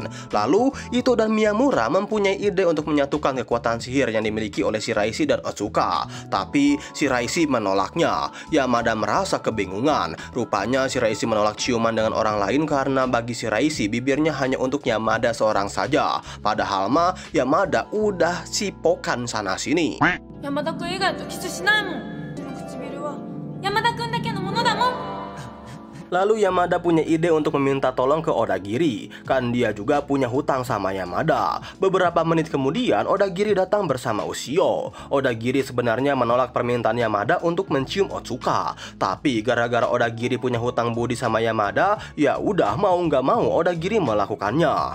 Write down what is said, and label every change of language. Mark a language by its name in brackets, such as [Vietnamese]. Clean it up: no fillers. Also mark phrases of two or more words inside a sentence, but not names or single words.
[Indonesian] Lalu Ito dan Miyamura mempunyai ide untuk menyatukan kekuatan sihir yang dimiliki oleh Shiraishi dan Otsuka. Tapi Shiraishi menolaknya. Yamada merasa kebingungan. Rupanya Shiraishi menolak ciuman dengan orang lain karena bagi Shiraishi bibirnya hanya untuk Yamada seorang saja. Padahal mah Yamada udah cipokan sana sini. [Japanese] Yamada君以外とキスしないもん。その唇は山田君だけのものだもん。 [Indonesian] Lalu Yamada punya ide untuk meminta tolong ke Odagiri. Kan dia juga punya hutang sama Yamada. Beberapa menit kemudian Odagiri datang bersama Ushio. Odagiri sebenarnya menolak permintaan Yamada untuk mencium Otsuka. Tapi gara-gara Odagiri punya hutang budi sama Yamada, ya udah mau nggak mau Odagiri melakukannya.